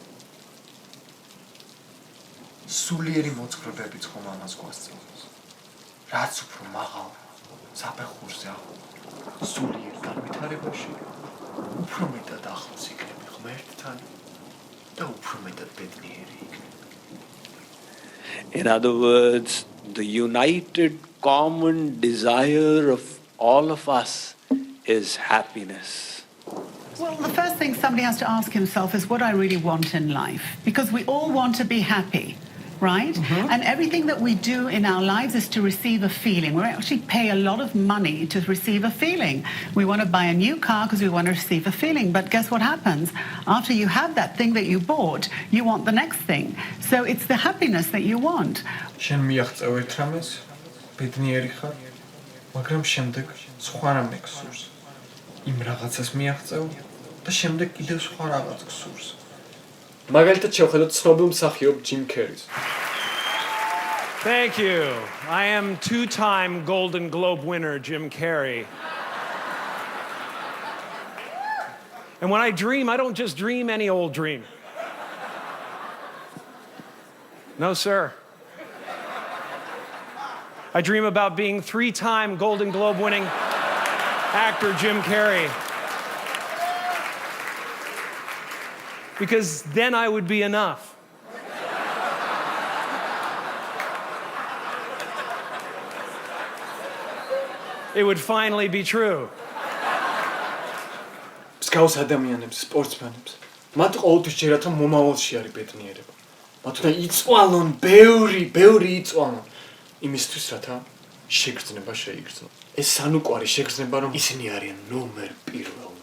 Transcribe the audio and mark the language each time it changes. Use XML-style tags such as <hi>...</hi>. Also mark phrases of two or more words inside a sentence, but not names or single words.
<ka>სულიერი მოძღვრებებით ხომ ამას გვასწავლებს. რაც უფრო მაღალ საფეხურზე აღწევ სულიერ განვითარებაში, უფრო მეტად ახლოს იქნები ღმერთთან და უფრო მეტად ბედნიერი იქნები.</ka> <en>In other words, the united common desire of all of us is happiness. Well, the first thing somebody has to ask himself is what I really want in life. Because we all want to be happy, right? And everything that we do in our lives is to receive a feeling. We actually pay a lot of money to receive a feeling. We want to buy a new car because we want to receive a feeling. But guess what happens? After you have that thing that you bought, you want the next thing. So it's the happiness that you want.</en> <ka>შენ მიაღწევ ერთ რამეს, ბედნიერი ხარ, მაგრამ შემდეგ სხვა რამე გსურს. იმ რაღაცას მიაღწევ და შემდეგ კიდევ სხვა რაღაც გსურს. მაგალითად შევხედოთ ცნობილ მსახიობ ჯიმ კერის.</ka> <en>Thank you. I am two-time Golden Globe winner Jim Carrey. And when I dream, I don't just dream any old dream. No, sir. I dream about being three-time Golden Globe winning actor Jim Carrey. Because then I would be enough. It would finally be true.</en> <ka>მსგავს ადამიანებს, სპორტსმენებს, მათ ყოველთვის ჯერათ რომ მომავალში არის ბედნიერება. მათ უნდა იწვალონ, ბევრი იწვალონ. იმისთვის რათა შეგრძნება შეიგრძნო. ეს სანუკვარი შეგრძნება რომ ისინი არიან ნომერ პირველი.</ka>